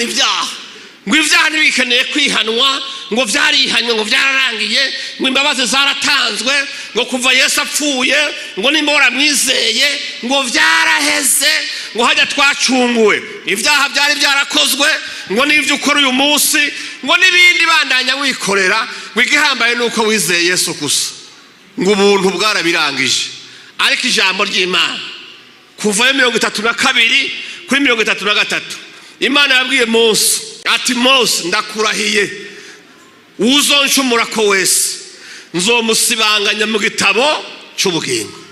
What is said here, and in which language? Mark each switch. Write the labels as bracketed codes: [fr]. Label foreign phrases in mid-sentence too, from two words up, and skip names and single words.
[rn] ibyaha, ngo ibyaha ntibikeneye kwihanwa, ngo vyarihanywe, ngo vyararangiye, ngo imbabazi zaratanzwe, ngo kuva Yesu apfuye, ngo nimba waramwizeye ngo vyaraheze, ngo hajya twacunguwe, ibyaha byari byarakozwe, ngo n'ivyo ukora uyu munsi, ngo n'ibindi bandanya wikorera, ngo igihambaye nuko wizeye Yesu gusa, ngo ubuntu bwarabirangije. Ariko ijambo ry'Imana kuva 32 kuri 33 Imana yabwiye Mose ati, Mose ndakurahiye uzoncumura ko wese nzomusibanganya mu gitabo cy'ubugingo.